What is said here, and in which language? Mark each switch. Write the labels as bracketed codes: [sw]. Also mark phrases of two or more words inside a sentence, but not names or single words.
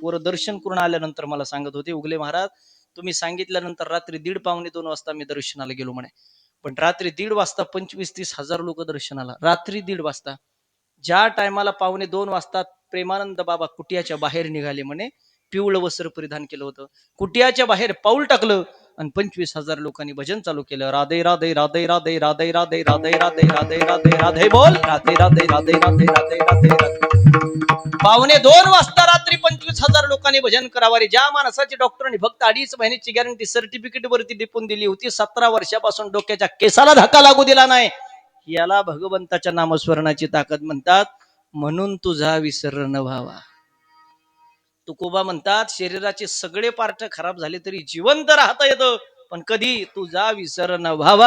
[mr] पोरं दर्शन करून आल्यानंतर मला सांगत होते, उगले महाराज तुम्ही सांगितल्यानंतर रात्री 1:30 पावणे 2 वाजता मी दर्शनाला गेलो म्हणे. पण रात्री 1:30 वाजता 25-30 हजार लोक दर्शनाला, रात्री 1:30 वाजता. ज्या टायमाला पावणे 2 वाजता प्रेमानंद बाबा कुटियाच्या बाहेर निघाले म्हणे, पिवळं वस्त्र परिधान केलं होतं, कुटियाच्या बाहेर पाऊल टाकलं आणि 25,000 लोकांनी भजन चालू केलं. राधे राधे राधे राधे राधे राधे राधे राधे राधे राधे राधे बोल, राधे राधे राधे राधे राधे राधे राधे. पावणे 2 वाजता रात्री 25,000 लोकांनी भजन करावं. ज्या माणसाची डॉक्टरांनी फक्त 2.5 महिन्याची गॅरंटी सर्टिफिकेट वरती टिपून दिली होती, 17 वर्षापासून डोक्याच्या केसाला धक्का लागू दिला नाही, याला भगवंताच्या नामस्मरणाची ताकद म्हणतात. म्हणून तुझा विसर न व्हावा. तुकोबा म्हणतात, शरीराचे सगळे पार्ट खराब झाले तरी जिवंत राहता येतं, पण कधी तुझा विसर न व्हावा.